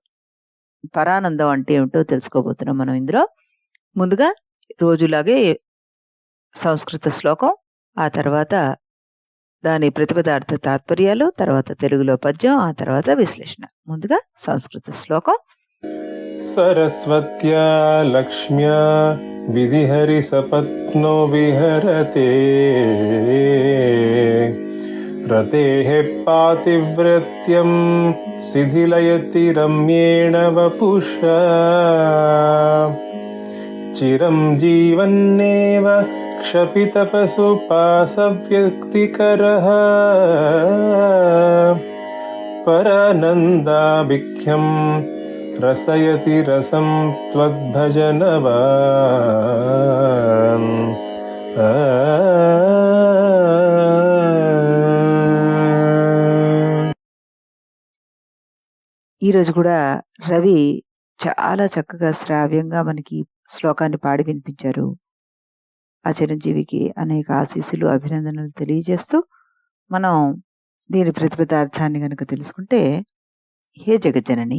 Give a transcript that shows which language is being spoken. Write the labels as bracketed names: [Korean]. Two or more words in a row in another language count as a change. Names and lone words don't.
[Telugu] పరానందం అంటే ఏమిటో తెలుసుకోబోతున్నాం మనం ఇందులో. ముందుగా రోజులాగే సంస్కృత శ్లోకం, ఆ తర్వాత దాని ప్రతిపదార్థ తాత్పర్యాలు, తర్వాత తెలుగులో పద్యం, ఆ తర్వాత విశ్లేషణ. ముందుగా సంస్కృత శ్లోకం. [Sanskrit] सरस्वत्या लक्ष्म्या विधिहरिसपत्नो विहरते रतेः पातिव्रत्यं शिथिलयति रम्येण वपुषा चिरं जीवन्नेव क्षपितपशुपासव्यक्तिकरः परानन्दाभिख्यं रसयति रसं त्वद्भजनवान्। [Telugu] ఈరోజు కూడా రవి చాలా చక్కగా శ్రావ్యంగా మనకి శ్లోకాన్ని పాడి వినిపించారు. ఆ చిరంజీవికి అనేక ఆశీస్సులు, అభినందనలు తెలియజేస్తూ మనం దీని ప్రతిపదార్థాన్ని గనక తెలుసుకుంటే, హే జగజ్జనని